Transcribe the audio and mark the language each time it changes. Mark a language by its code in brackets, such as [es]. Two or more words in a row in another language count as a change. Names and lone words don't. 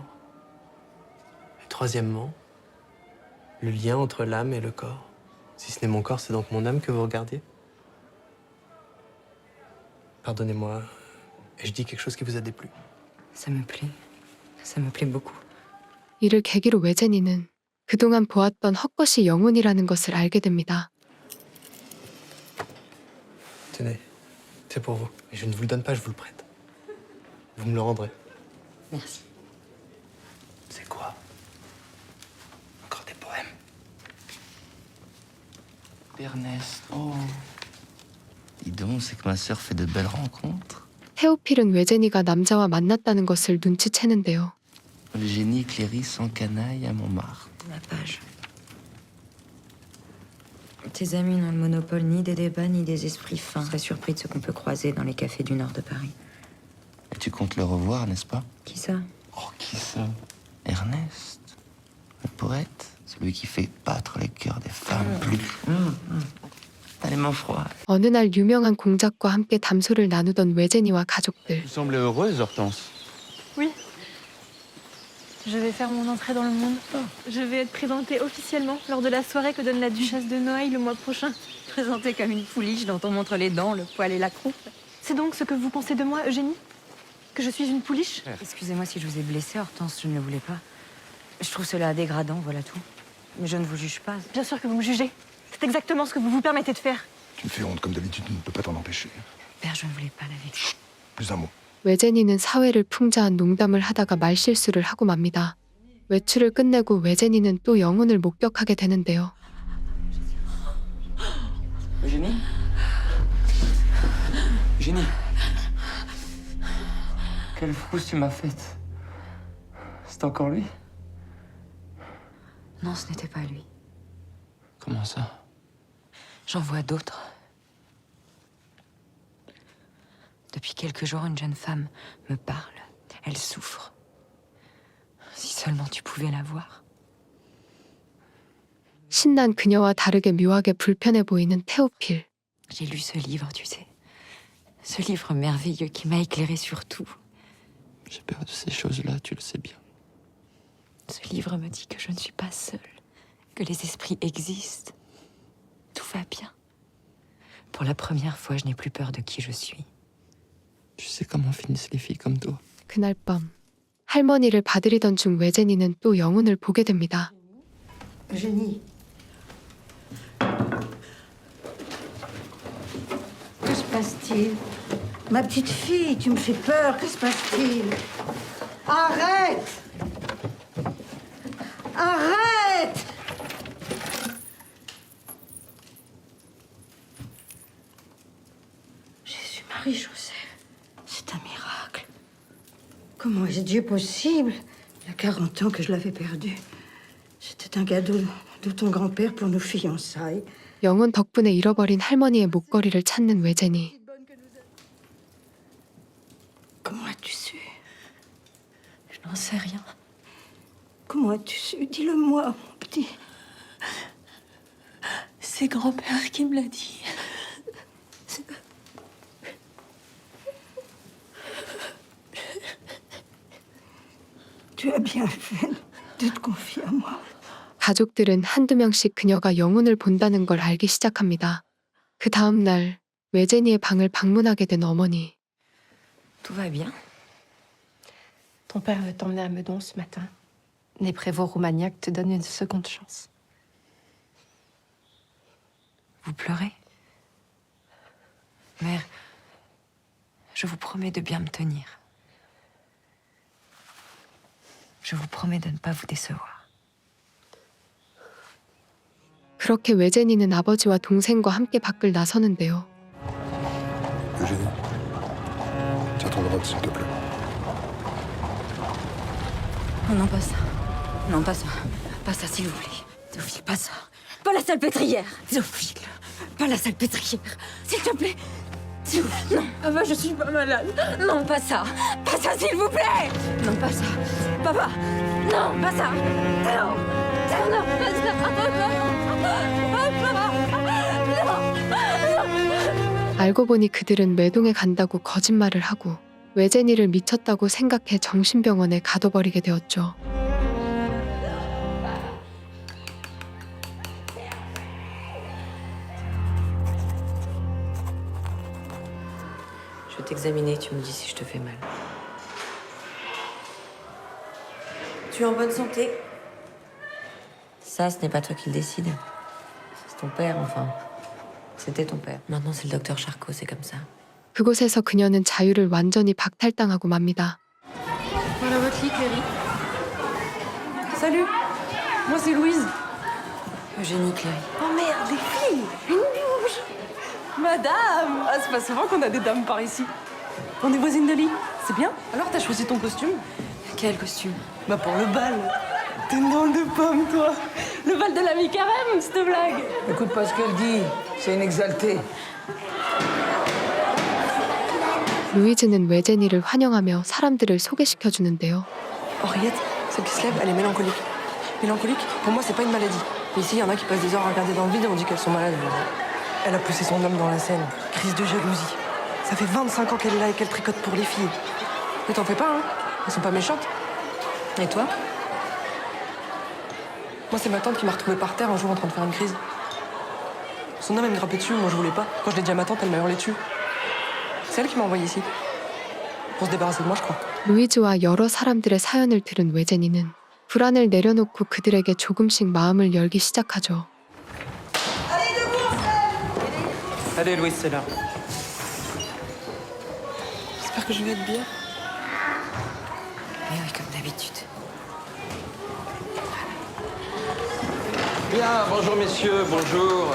[fr] Et troisièmement, le lien entre l'âme et le corps. Si ce n'est mon corps, c'est donc mon âme que vous regardiez? Pardonnez-moi, ai-je dit quelque chose qui vous a déplu? Ça me plaît. Ça me plaît beaucoup. [ko] 이를 계기로 외제니는 그동안 보았던 헛것이 영혼이라는 것을 알게 됩니다. [fr] Tenez, c'est pour vous. Et je ne vous le donne pas, je vous le prête. Vous me le rendrez. Merci. C'est quoi? Encore des poèmes? Ernest, oh... Dis donc, c'est que ma sœur fait de belles rencontres. [ko] 테오필은 외제니가 남자와 만났다는 것을 눈치채는데요. [fr] Eugénie Cléris en canaille à Montmartre. La page. Tes amis n'ont le monopole ni des débats ni des esprits fins. Très surpris de ce qu'on peut croiser dans les cafés du nord de Paris. Et tu comptes le revoir, n'est-ce pas? Qui ça? Oh, qui ça? Ernest, le poète, celui qui fait battre les cœurs des femmes plus... Allez, mon froid. [ko] 어느 날 유명한 공작과 함께 담소를 나누던 외제니와 가족들. [fr] Tu semblais heureuse, Hortense. Oui. Je vais faire mon entrée dans le monde. Je vais être présentée officiellement lors de la soirée que donne la duchesse de Noailles le mois prochain. Présentée comme une pouliche dont on montre les dents, le poil et la croupe. C'est donc ce que vous pensez de moi, Eugénie? Que je suis une pouliche? Excusez-moi si je vous ai blessé, Hortense, je ne le voulais pas. Je trouve cela dégradant, voilà tout. Mais je ne vous juge pas. Bien sûr que vous me jugez. C'est exactement ce que vous vous permettez de faire. Tu me fais honte, comme d'habitude, tu ne peux pas t'en empêcher. Père, je ne voulais pas la vexer. Plus un mot. [ko] 외제니는 사회를 풍자한 농담을 하다가 말실수를 하고 맙니다. 외출을 끝내고 외제니는 또 영혼을 목격하게 되는데요. [fr] Eugénie? Eugénie? Quelle frousse tu m'as faite. C'est encore lui? Non, ce n'était pas lui. Comment ça? J'en vois d'autres. Depuis quelques jours, une jeune femme me parle. Elle souffre. Si seulement tu pouvais la voir. [ko] 신난 그녀와 다르게 묘하게 불편해 보이는 테오필. [fr] J'ai lu ce livre, tu sais. Ce livre merveilleux qui m'a éclairé sur tout. J'ai peur de ces choses-là, tu le sais bien. Ce livre me dit que je ne suis pas seule, que les esprits existent. Tout va bien. Pour la première fois, je n'ai plus peur de qui je suis. Tu sais comment finissent les filles comme toi. [ko] 그날 밤 할머니를 봐드리던 중 외제니는 또 영혼을 보게 됩니다. [fr] Eugénie. Que se passe-t-il? Ma petite fille, tu me fais peur. Que se passe-t-il? Arrête! Arrête! Jésus-Marie-Joseph, c'est un miracle. Comment est-ce Dieu possible? Il y a 40 ans que je l'avais perdu. C'était un cadeau de ton grand-père pour nos fiançailles. [ko] 영혼 덕분에 잃어버린 할머니의 목걸이를 찾는 외제니. [fr] Comment as-tu su? Je n'en sais rien. Comment as-tu su? Dis-le-moi, mon petit. C'est grand-père qui me l'a dit. Tu as bien fait de te confier à moi. [ko] 가족들은 한두 명씩 그녀가 영혼을 본다는 걸 알기 시작합니다. 그 다음 날 외제니의 방을 방문하게 된 어머니. [fr] Tout va bien? Ton père veut t'emmener à Meudon ce matin. Les prévôts Roumagnac te donnent une seconde chance. Vous pleurez? Mère, je vous promets de bien me tenir. Je vous promets de ne pas vous décevoir. [ko] 그렇게 외제니는 아버지와 동생과 함께 밖을 나서는데요. [fr] Eugénie, tiens ton drogue, s'il te plaît. Oh non, pas ça. Non, pas ça. Pas ça, s'il vous plaît. Théophile, pas ça. Pas la salpêtrière. Théophile, pas la salpêtrière. S'il te plaît. S'il vous plaît. Non. Papa, je suis pas malade. Non, pas ça. Pas ça, s'il vous plaît. Non, pas ça. Papa. Non, pas ça. Non. Non, pas ça. Papa. [ko] 알고 보니 그들은 매동에 간다고 거짓말을 하고 외제니를 미쳤다고 생각해 정신병원에 가둬버리게 되었죠. [fr] Je vais t'examiner, tu me dis si je te fais mal. Tu es en bonne santé? Ça, ce n'est pas toi qui le décide. C'est ton père, enfin. C'était ton père. Maintenant, c'est le docteur Charcot, c'est comme ça. [ko] 그곳에서 그녀는 자유를 완전히 박탈당하고 맙니다. [fr] Voilà votre lit, Cléry. Salut, moi c'est Louise. Eugénie Cléry. Oh merde, les filles, une douche. Madame, ah, c'est pas souvent qu'on a des dames par ici. On est voisines de lit, c'est bien. Alors t'as choisi ton costume? Quel costume? Bah pour le bal. T'es une drôle de pomme, toi. Le bal de la mi-carême, cette blague. Écoute pas ce qu'elle dit, c'est une exaltée. [ko] 루이즈는 외제니를 환영하며 사람들을 소개시켜 주는데요. [fr] Henriette, celle qui se lève, elle est mélancolique. Mélancolique, pour moi, c'est pas une maladie. Mais ici, il y en a qui passent des heures à regarder dans le vide et on dit qu'elles sont malades. Elle a poussé son homme dans la Seine. Crise de jalousie. Ça fait 25 ans qu'elle est là et qu'elle tricote pour les filles. Mais t'en fais pas, hein? Elles sont pas méchantes. Et toi? Moi, c'est ma tante qui m'a retrouvée par terre un jour en train de faire une crise. Son homme, elle me grimpait dessus, moi je voulais pas. Quand je l'ai dit à ma tante, elle m'a hurlé dessus. C'est elle qui m'a envoyé ici. Pour se débarrasser de moi, je crois. [ko] 루이즈와 여러 사람들의 사연을 들은 외제니는 불안을 내려놓고 그들에게 조금씩 마음을 열기 시작하죠. [fr] Allez, Louise, c'est là. J'espère que je vais être bien. Mais oui, comme d'habitude. Bien, bonjour messieurs, bonjour.